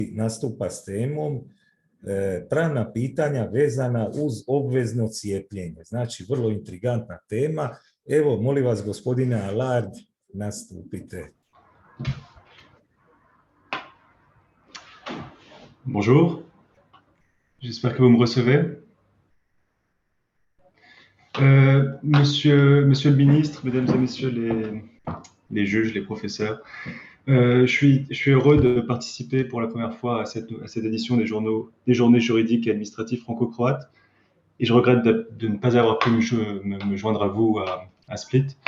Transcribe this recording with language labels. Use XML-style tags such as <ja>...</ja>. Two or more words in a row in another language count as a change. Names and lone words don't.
<hr>nastupa s temom pravna pitanja vezana uz obvezno cijepljenje. Znači, vrlo intrigantna tema. Evo, molim vas, gospodine Allard, nastupite.</hr> <fr>Bonjour, j'espère que vous me recevez. Monsieur le ministre, mesdames et messieurs les juges, les professeurs, je suis heureux de participer pour la première fois à cette édition des journées juridiques et administratives franco-croates, et je regrette de ne pas avoir pu me joindre à vous à Split.</fr>